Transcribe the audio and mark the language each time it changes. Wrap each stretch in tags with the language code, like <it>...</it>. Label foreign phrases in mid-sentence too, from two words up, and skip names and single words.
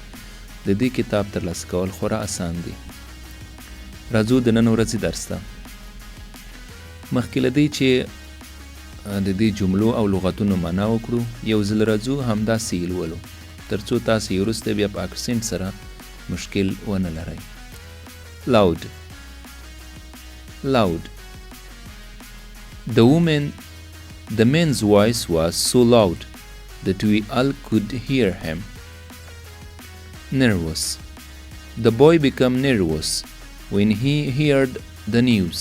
<ps>د دې کتاب ترلاسه کول خورا اسان دی. راځو د نن ورځې درس ته. مخکې له دې چې د دې جملو او لغاتونو معنا وکړو یو ځل راځو همداسې یې لولو تر څو تاسې یې وروسته بیا په اکسنټ سره مشکل ونه لرئ.</ps> <en>loud loud The man's voice was so loud that we all could hear him. Nervous The boy became nervous when he heard the news.</en>